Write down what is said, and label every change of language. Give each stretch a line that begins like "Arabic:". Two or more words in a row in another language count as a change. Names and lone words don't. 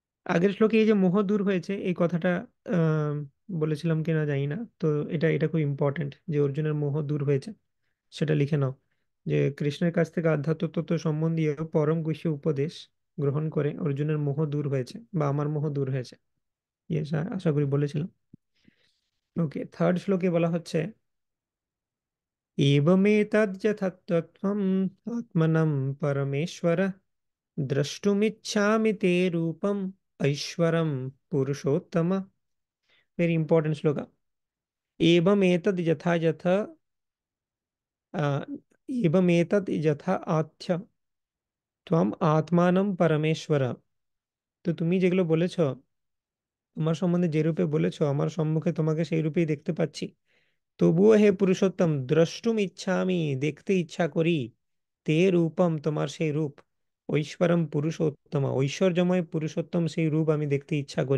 Bangla: আগের শ্লোকে এই যে মোহ দূর হয়েছে এই কথাটা আহ বলেছিলাম কিনা জানি না, তো এটা এটা খুব ইম্পর্টেন্ট যে অর্জুনের মোহ দূর হয়েছে, সেটা লিখে নাও। যে কৃষ্ণের কাছ থেকে আধ্যাত্ম তত্ত্ব সম্বন্ধীয় পরম গুহ্য উপদেশ গ্রহণ করে অর্জুনের মোহ দূর হয়েছে, বা আমার মোহ দূর হয়েছে, ইয়ে আশা করি বলেছিলাম। ওকে, থার্ড শ্লোকে বলা হচ্ছে,
Sanskrit: एवमेतद् यथातथ्यम् आत्मनं परमेश्वर द्रष्टुमिच्छामि ते रूपम् ऐश्वरं पुरुषोत्तम।
English: very important shloka. एवमेतद् यथा यथ आ, एवमेतद् यथा आथ्य त्वम आत्मानं परमेश्वर।
Bangla: তো তুমি যেগুলো বলেছো, তোমার সম্বন্ধে যে রূপে বলেছো, আমার সম্মুখে তোমাকে সেই রূপেই দেখতে পাচ্ছি। তবুও হে পুরুষোত্তম,
Sanskrit: দ্রষ্টুম ইচ্ছামি,
Bangla: দেখতে ইচ্ছা করি,
Sanskrit: তে রূপম,
Bangla: তোমার সেই রূপ,
Sanskrit: ঐশ্বরম পুরুষোত্তম,
Bangla: ঐশ্বর্যময় পুরুষোত্তম সেই রূপ আমি দেখতে ইচ্ছা করি।